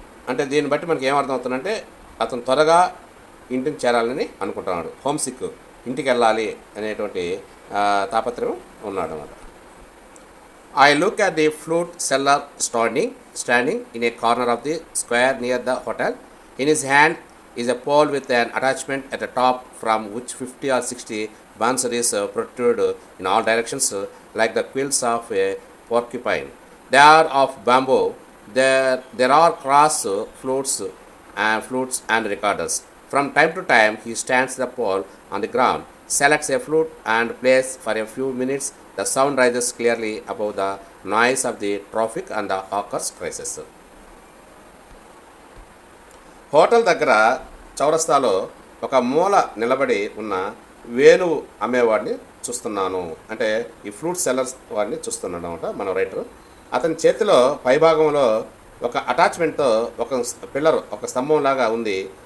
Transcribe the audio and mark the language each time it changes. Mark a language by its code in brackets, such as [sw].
[te] అంటే దీన్ని బట్టి మనకి ఏమర్థం అవుతుందంటే అతను త్వరగా ఇంటికి చేరాలని అనుకుంటున్నాడు. హోమ్ సిక్, ఇంటికి వెళ్ళాలి అనేటువంటి తాపత్రయం ఉన్నాడు అన్నమాట. [en] I look at the flute seller standing in a corner of the square near the hotel. In his hand is a pole with an attachment at the top from which 50 or 60 bansaris protrude in all directions like the quills of a porcupine. They are of bamboo. There are cross flutes and recorders. From time to time he stands the pole on the ground, selects a flute and plays for a few minutes. The sound rises clearly above the noise of the traffic and the hawkers' cries. [te] Hotel దగ్గర చౌరస్తాలో ఒక మూల నిలబడి ఉన్న వేణువు అమ్మేవాడిని చూస్తున్నాను. అంటే ఈ ఫ్రూట్ సెల్లర్స్ వాడిని చూస్తున్నాడు అనమాట మన రైటర్. అతని చేతిలో పైభాగంలో ఒక అటాచ్మెంట్తో ఒక పిల్లర్, ఒక స్తంభం లాగా ఉంది.